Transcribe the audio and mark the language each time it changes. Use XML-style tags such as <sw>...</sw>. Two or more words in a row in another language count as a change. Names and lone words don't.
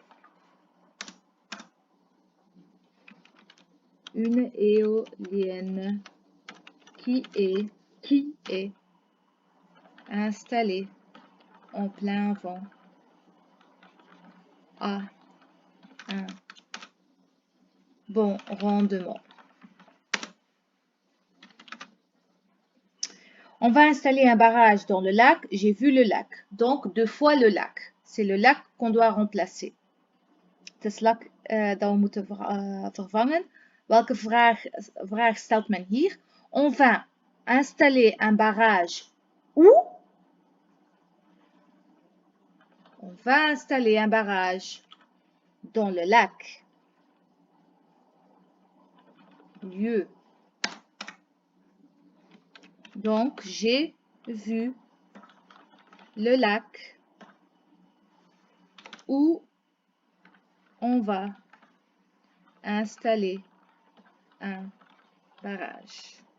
<fr>Une éolienne qui est installée en plein vent a un bon rendement. On va installer un barrage dans le lac. J'ai vu le lac. Donc, 2 fois le lac. C'est le lac qu'on doit remplacer.</fr> <nl>Het is lak dat we moeten vervangen. Welke vraag stelt men hier?</nl> <fr>On va installer un barrage où? On va installer un barrage dans le lac. Lieu. Donc, j'ai vu le lac où on va installer un barrage.</fr>